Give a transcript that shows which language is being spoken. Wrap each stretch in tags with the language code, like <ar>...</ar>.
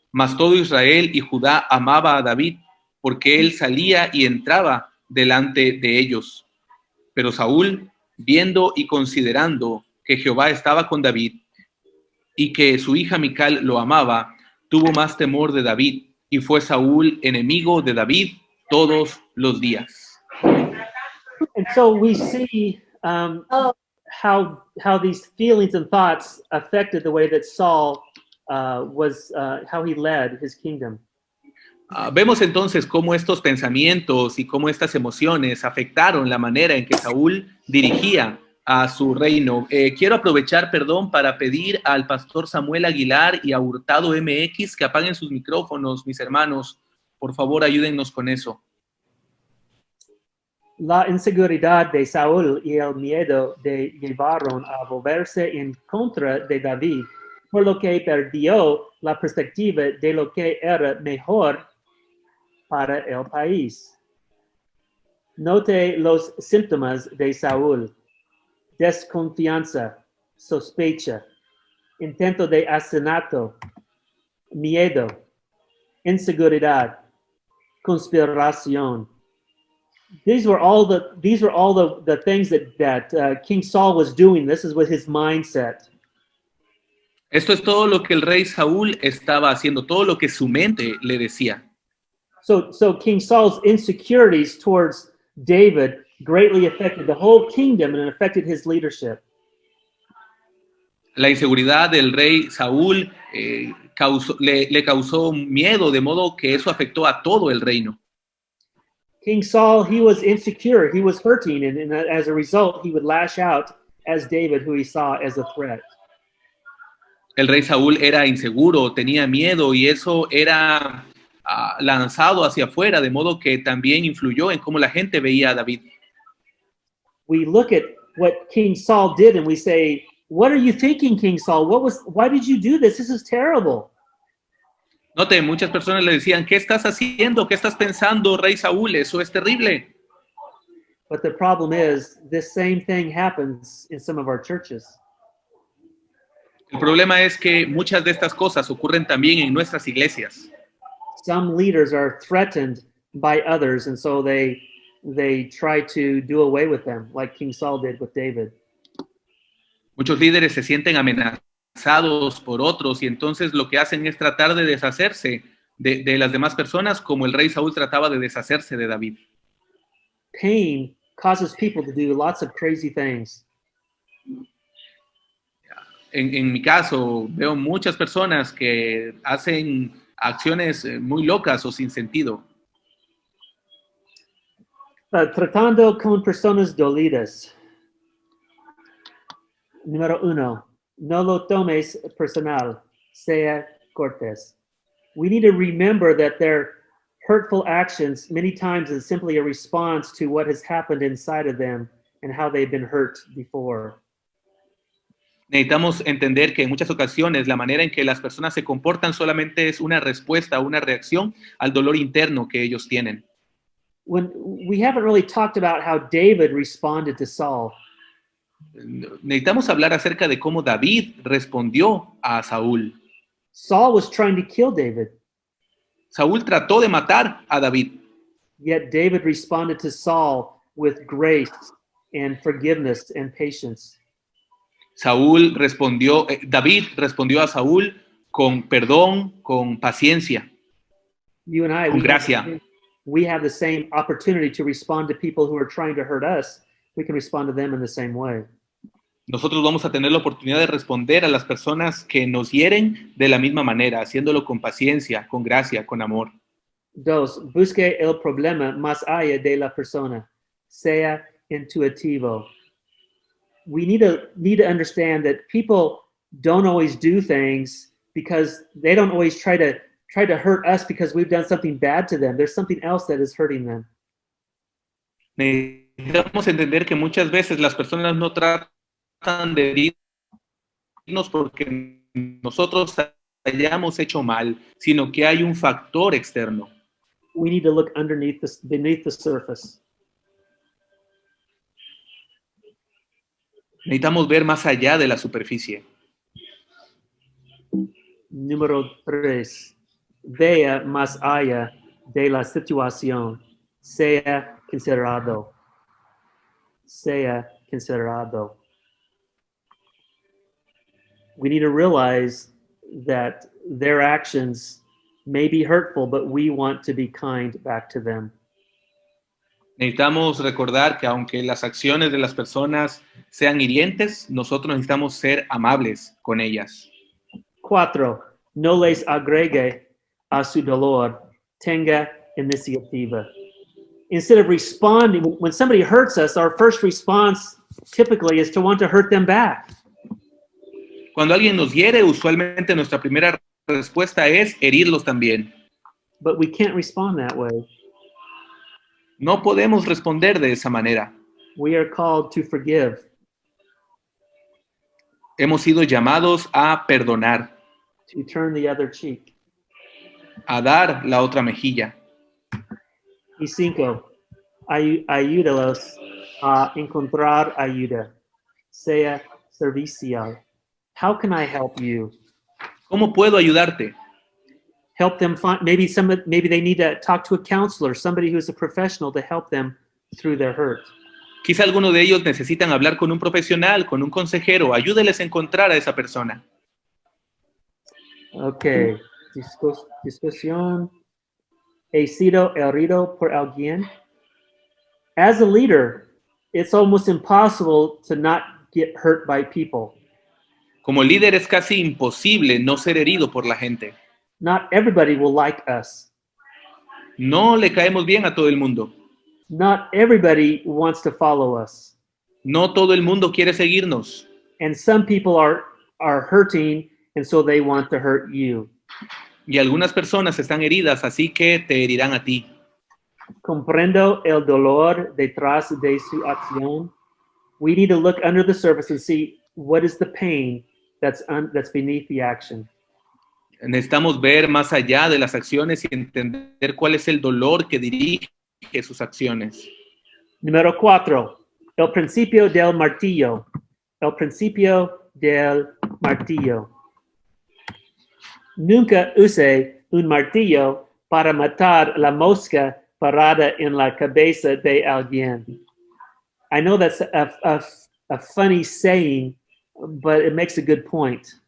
<es>Mas todo Israel y Judá amaba a David, porque él salía y entraba delante de ellos. Pero Saúl, viendo y considerando que Jehová estaba con David, y que su hija Mical lo amaba, tuvo más temor de David, y fue Saúl enemigo de David todos los días.</es> <en>And so we see how these feelings and thoughts affected the way that Saul how he led his kingdom.</en> <es>Vemos entonces cómo estos pensamientos y cómo estas emociones afectaron la manera en que Saúl dirigía a su reino. Quiero aprovechar, para pedir al pastor Samuel Aguilar y a Hurtado MX que apaguen sus micrófonos, mis hermanos. Por favor, ayúdennos con eso. La inseguridad de Saúl y el miedo le llevaron a volverse en contra de David, por lo que perdió la perspectiva de lo que era mejor para el país. Note los síntomas de Saúl: desconfianza, sospecha, intento de asesinato, miedo, inseguridad, conspiración.</es> <en>These were all the things that King Saul was doing. This is with his mindset.</en> <es>Esto es todo lo que el rey Saúl estaba haciendo, todo lo que su mente le decía.</es> <en>So King Saul's insecurities towards David greatly affected the whole kingdom and it affected his leadership.</en> <es>La inseguridad del rey Saúl le causó miedo, de modo que eso afectó a todo el reino.</es> <en>King Saul, he was insecure, he was hurting, and as a result, he would lash out as David, who he saw as a threat.</en> <es>El rey Saúl era inseguro, tenía miedo y eso era lanzado hacia afuera, de modo que también influyó en cómo la gente veía a David.</es> <en>We look at what King Saul did and we say, what are you thinking, King Saul? Why did you do this? This is terrible.</en> <es>Note, muchas personas le decían, ¿qué estás haciendo? ¿Qué estás pensando, rey Saúl? Eso es terrible.</es> <en>But the problem is, this same thing happens in some of our churches.</en> <es>El problema es que muchas de estas cosas ocurren también en nuestras iglesias.</es> <en>Some leaders are threatened by others, and so they try to do away with them, like King Saul did with David.</en> <es>Muchos líderes se sienten amenazados por otros y entonces lo que hacen es tratar de deshacerse de las demás personas, como el rey Saúl trataba de deshacerse de David.</es> <en>Pain causes people to do lots of crazy things.</en> <es>En mi caso, veo muchas personas que hacen acciones muy locas o sin sentido. Tratando con personas dolidas. Número 1, no lo tomes personal, sea cortés.</es> <en>We need to remember that their hurtful actions many times is simply a response to what has happened inside of them and how they've been hurt before.</en> <es>Necesitamos entender que en muchas ocasiones la manera en que las personas se comportan solamente es una respuesta, una reacción al dolor interno que ellos tienen.</es> <en>When we haven't really talked about how David responded to Saul.</en> <es>Necesitamos hablar acerca de cómo David respondió a Saúl.</es> <en>Saul was trying to kill David.</en> <es>Saúl trató de matar a David.</es> <en>Yet David responded to Saul with grace and forgiveness and patience.</en> <es>David respondió a Saúl con perdón, con paciencia,</es> <en>You and I,</en> <es>con gracia.</es> <en>We have the same opportunity to respond to people who are trying to hurt us. We can respond to them in the same way.</en> <es>Nosotros vamos a tener la oportunidad de responder a las personas que nos hieren de la misma manera, haciéndolo con paciencia, con gracia, con amor. 2, busque el problema más allá de la persona. Sea intuitivo.</es> <en>We need to understand that people don't always do things because they don't always try to hurt us because we've done something bad to them. There's something else that is hurting them.</en> <es>Necesitamos entender que muchas veces las personas no tratan de herirnos porque nosotros hayamos hecho mal, sino que hay un factor externo.</es> <en>We need to look beneath the surface.</en> <es>Necesitamos ver más allá de la superficie. Número 3. Vea más allá de la situación. Sea considerado. Sea considerado.</es> <en>We need to realize that their actions may be hurtful, but we want to be kind back to them.</en> <es>Necesitamos recordar que aunque las acciones de las personas sean hirientes, nosotros necesitamos ser amables con ellas. 4. No les agregue a su dolor. Tenga iniciativa.</es> <en>Instead of responding, when somebody hurts us, our first response typically is to want to hurt them back.</en> <es>Cuando alguien nos hiere, usualmente nuestra primera respuesta es herirlos también.</es> <en>But we can't respond that way.</en> <es>No podemos responder de esa manera.</es> <en>We are called to forgive.</en> <es>Hemos sido llamados a perdonar,</es> <en>To turn the other cheek.</en> <es>a dar la otra mejilla. Y 5. Ayúdalos a encontrar ayuda. Sea servicial.</es> <en>How can I help you?</en> <es>¿Cómo puedo ayudarte?</es> <en>help them find, maybe they need to talk to a counselor, somebody who's a professional to help them through their hurt.</en> <es>Quizá algunos de ellos necesitan hablar con un profesional, con un consejero. Ayúdeles a encontrar a esa persona. Okay. Discusión. He sido herido por alguien.</es> <en>As a leader, it's almost impossible to not get hurt by people.</en> <es>Como líder es casi imposible no ser herido por la gente.</es> <en>Not everybody will like us.</en> <es>No le caemos bien a todo el mundo.</es> <en>Not everybody wants to follow us.</en> <es>No todo el mundo quiere seguirnos.</es> <en>And some people are hurting, and so they want to hurt you.</en> <es>Y algunas personas están heridas, así que te herirán a ti. Comprendo el dolor detrás de su acción.</es> <en>We need to look under the surface and see what is the pain that's beneath the action.</en> <es>Necesitamos ver más allá de las acciones y entender cuál es el dolor que dirige sus acciones. Número 4. El principio del martillo. El principio del martillo. Nunca use un martillo para matar la mosca parada en la cabeza de alguien.</es> <en>I know that's a funny saying, but it makes a good point.</en>